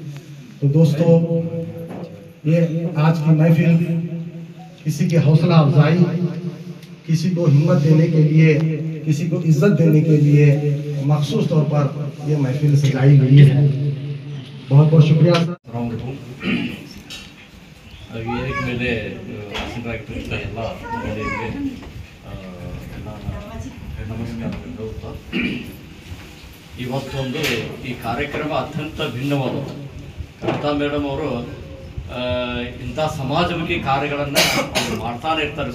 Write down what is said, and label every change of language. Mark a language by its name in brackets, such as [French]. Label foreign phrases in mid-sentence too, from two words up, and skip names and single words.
[Hindi] तो दोस्तों, ये आज की महफिल किसी की हौसला अफजाई किसी को हिम्मत देने के लिए, किसी को इज्जत देने के लिए मखसूस तौर पर ये महफिल सजाई गई है। बहुत बहुत शुक्रिया सर। [Kannada] ವೇದಿಕೆ ಮೇಲೆ ಆಸೀನರಾಗಿರ್ತಕ್ಕಂಥ ಎಲ್ಲ ಮಹಿಳೆಯರಿಗೆ ನಮಸ್ಕಾರಗಳು. ಇವತ್ತೊಂದು ಈ ಕಾರ್ಯಕ್ರಮ ಅತ್ಯಂತ ಭಿನ್ನವಾದದ್ದು. ಕವಿತಾ ಮೇಡಮ್ ಅವರು ಇಂಥ ಸಮಾಜಮುಖಿ ಕಾರ್ಯಗಳನ್ನು ಮಾಡ್ತಾನೆ ಇರ್ತಾರೆ.